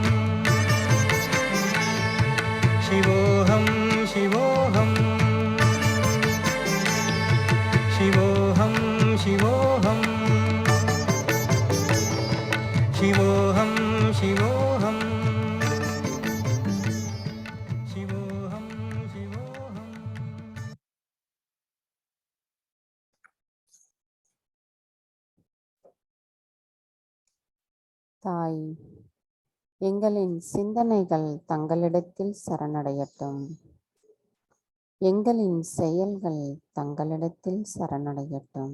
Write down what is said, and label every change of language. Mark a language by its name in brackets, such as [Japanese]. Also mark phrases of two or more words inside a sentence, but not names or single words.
[Sanskrit] शिवोऽहं शिवोऽहं शिवोऽहं शिवोऽहं शिवोऽहं शिवोऽहं शिवोऽहं शिवोऽहम् [Tamil] தாய், எங்களின் சிந்தனைகள் தங்களிடத்தில் சரணடையட்டும். எங்களின் செயல்கள் தங்களிடத்தில் சரணடையட்டும்.